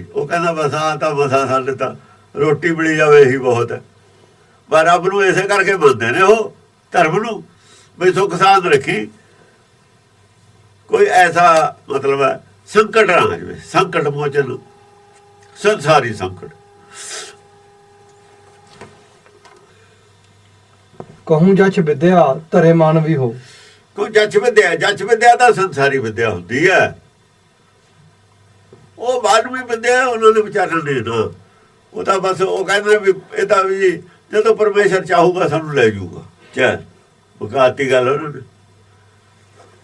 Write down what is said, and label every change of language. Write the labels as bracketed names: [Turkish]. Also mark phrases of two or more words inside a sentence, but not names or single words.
[Punjabi] ਉਹ ਕਹਿੰਦਾ ਬਸ ਆ ਤਾਂ ਮਸਾਂ ਸਾਡੇ ਤਾਂ ਰੋਟੀ ਮਿਲੀ ਜਾਵੇ ਇਹੀ ਬਹੁਤ ਹੈ। ਪਰ ਰੱਬ ਨੂੰ ਇਸੇ ਕਰਕੇ ਮੰਨਦੇ ਨੇ ਉਹ ਧਰਮ ਨੂੰ, ਵੀ ਸੁੱਖ ਸਾਧ ਰੱਖੀ, ਕੋਈ ਐਸਾ ਮਤਲਬ ਹੈ ਸੰਕਟ ਨਾ ਆ ਜਾਵੇ, ਸੰਕਟ ਮੋਚਨ ਸੰਸਾਰੀ ਸੰਕਟ। [Braj] कहूँ जछ विद्या धरे मानवी हो। [Punjabi] ਕੋਈ ਜੱਜ ਵਿਦਿਆ, ਜੱਜ ਵਿਦਿਆ ਤਾਂ ਸੰਸਾਰੀ ਵਿਦਿਆ ਹੁੰਦੀ ਹੈ, ਉਹ ਮਾਨਵੀ ਵਿਦਿਆ ਉਹਨਾਂ ਨੇ ਵਿਚਾਰਨ ਨੇ ਨਾ। ਉਹ ਤਾਂ ਬਸ ਉਹ ਕਹਿੰਦੇ ਵੀ ਇਹ ਤਾਂ ਵੀ ਜਦੋਂ ਪਰਮੇਸ਼ਰ ਚਾਹੂਗਾ ਸਾਨੂੰ ਲੈ ਜਾਊਗਾ, ਚਾਹ ਮੁਕਾਤੀ ਗੱਲ ਉਹਨਾਂ ਨੇ।